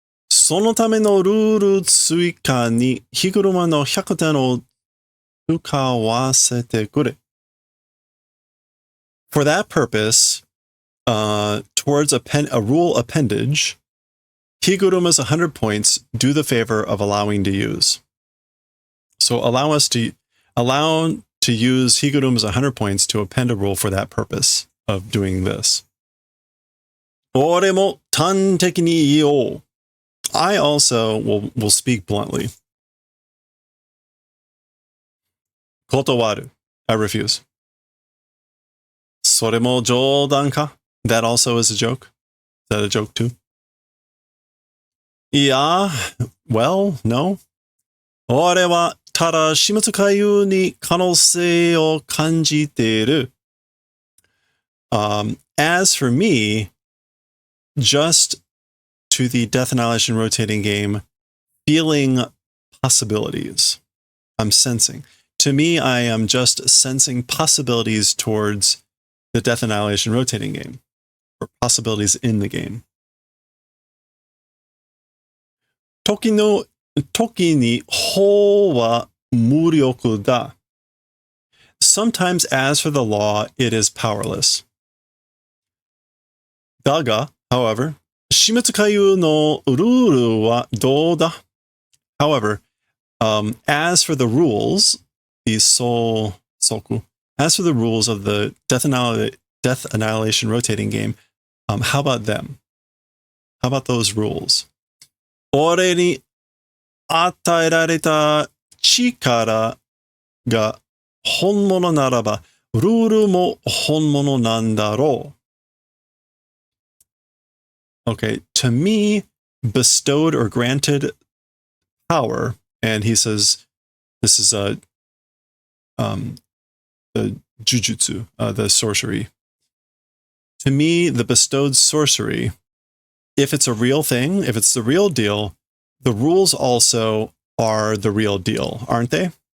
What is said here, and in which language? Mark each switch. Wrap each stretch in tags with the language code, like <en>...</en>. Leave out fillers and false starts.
<ja>そのためのルール追加に火車の100点を使わせてくれ.</ja> <en>For that purpose, towards a rule appendage, Higuruma's 100 points do the favor of allowing to use. So allow to use Higuruma's 100 points to append a rule for that purpose of doing this.</en> <ja>俺も端的に言おう.</ja> <en>I also will speak bluntly.</en> <ja>断る.</ja> <en>I refuse.</en> <ja>それも冗談か?</ja> <en>That also is a joke. Is that a joke too? Yeah, well, no.</en> <ja>俺はただ死滅回遊に可能性を感じている.</ja> <en>As for me, just to the Death Annihilation rotating game, feeling possibilities. I'm sensing. To me, I am just sensing possibilities towards the Death Annihilation rotating game, or possibilities in the game.</en> <ja>時に法は無力だ.</ja> <en>Sometimes, as for the law, it is powerless.</en> <ja>だが,</ja> <en>however,</en> <ja>死滅回遊のルールはどうだ?</ja> <en>However, as for the rules, the soku, as for the rules of the Death Annihilation rotating game, how about them? How about those rules?</en> <ja>俺に与えられた力が本物ならば、ルールも本物なんだろう.</ja> <en>Okay, to me, bestowed or granted power, and he says, this is the jujutsu, the sorcery. To me, the bestowed sorcery, if it's a real thing, if it's the real deal, the rules also are the real deal, aren't they?</en>